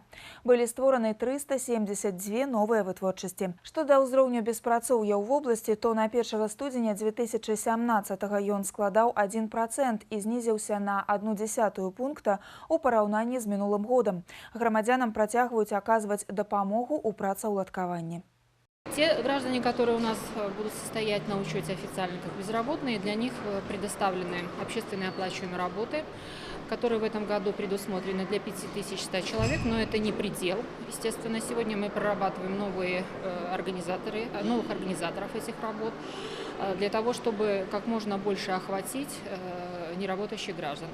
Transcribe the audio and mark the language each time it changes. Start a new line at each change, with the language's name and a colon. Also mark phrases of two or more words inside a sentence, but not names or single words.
Belarusian: Былі створаны 372 новыя вытворчасці. Што да ўзроўню беспрацоўя ў вобласці, то на 1 студзеня 2017 ён складаў 1% і знізіўся на 0,1 пункта у параўнанні з мінулым годам. Грамадзянам працягваюць аказваць дапамогу у працаўладкаванні.
Russian: Те граждане, которые у нас будут состоять на учете официально как безработные, для них предоставлены общественные оплачиваемые работы, которые в этом году предусмотрены для 5100 человек, но это не предел. Естественно, сегодня мы прорабатываем новых организаторов этих работ, для того, чтобы как можно больше охватить неработающих граждан.